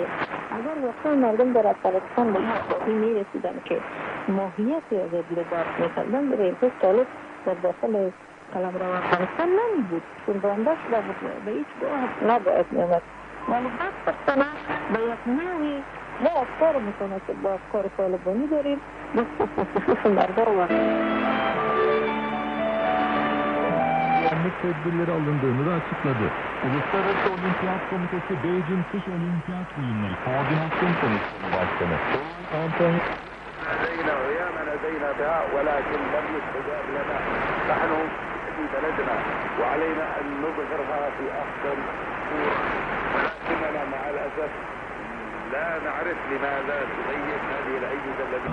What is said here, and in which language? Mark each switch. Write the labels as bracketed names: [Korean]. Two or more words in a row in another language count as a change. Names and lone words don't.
[Persian] اگر واقعا مردم در افغانستان به این آگاهی میرسیدن که ماهیت آزادی رو باید میکردن در امروز طالب در داخل قلمرو افغانستان نمیبود چون بانده شده بود به هیچ گاه نباید میامد ولی بدبختانه به یک نوعی ما افکار متناسب با افکار طالبانی داریم بخصوص مردم var. [Turkish] Tedbirleri alındığını da açıkladı. Uluslararası Olimpiyat Komitesi Beijing Kış Olimpiyat Oyunları Koordinasyon Komisyonu Başkanı Antonio [Arabic] لدينا دعاء ولكن لم يستجاب لنا. نحن في بلدنا وعلينا أن نظهرها في أحسن صورة ولكننا مع الأسف لا نعرف لماذا تغير هذه الأجهزة التي